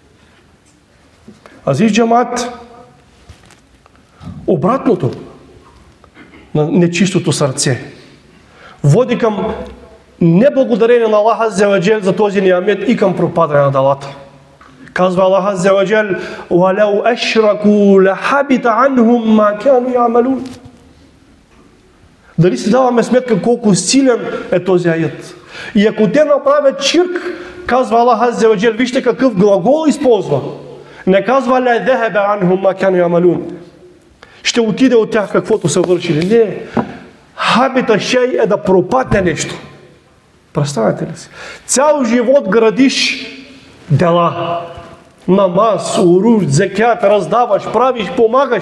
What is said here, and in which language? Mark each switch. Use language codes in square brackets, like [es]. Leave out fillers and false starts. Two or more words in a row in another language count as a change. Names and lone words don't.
[tr] Aziz cemaat, [bg] обратното на нечистото сърце води към неблагодарение на [ar] الله عز وجل [bg] за този ниамет и към пропадане на делата. Казва [ar] الله عز وجل وَلَوْ أَشْرَكُوا لَحَبِطَ عَنْهُمْ مَا كَانُوا يَعْمَلُونَ. [bg] Дали си даваме сметка колко силен е този аят? И ако те направят ширк, казва [ar] الله عز وجل, [bg] вижте какъв глагол използва. Не казва [ar] لَا ذَهَبَ عَنْهُمْ مَا كَانُوا يَعْمَلُونَ. [bg] Ще отиде от тях каквото са вършили. Не. [ar] حبط شيء [bg] е да пропадне нещо. Представете ли си? Цял живот градиш дела. Намаз, уруж, закят, раздаваш, правиш, помагаш.